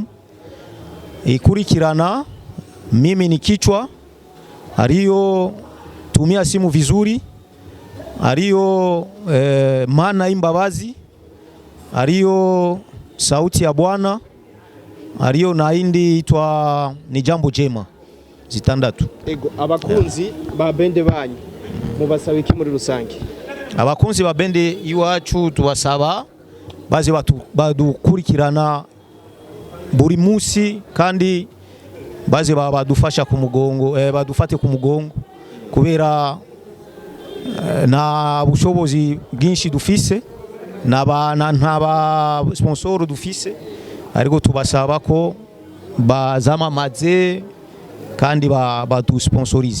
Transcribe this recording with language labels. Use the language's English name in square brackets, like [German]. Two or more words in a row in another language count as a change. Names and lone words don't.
[Rundi] Ikurikirana Mimi ni Kichwa, hariyo Tumia Simu Vizuri, hariyo Mana Imbabazi, hariyo Sauti ya Bwana, hariyo na indi itwa Ni Jambo Jema. Zitandatu. Ego, abakunzi ba bende banyu mubasaba iki muri rusange? Abakunzi ba bende iwacu tubasaba baze badukurikirana buri munsi, kandi baze badufasha ku mugongo, badufate ku mugongo kubera na bushobozi bwinshi dufise, nta sponsor dufise, ariko tubasaba ko bazamamaze kandi badusponsorize.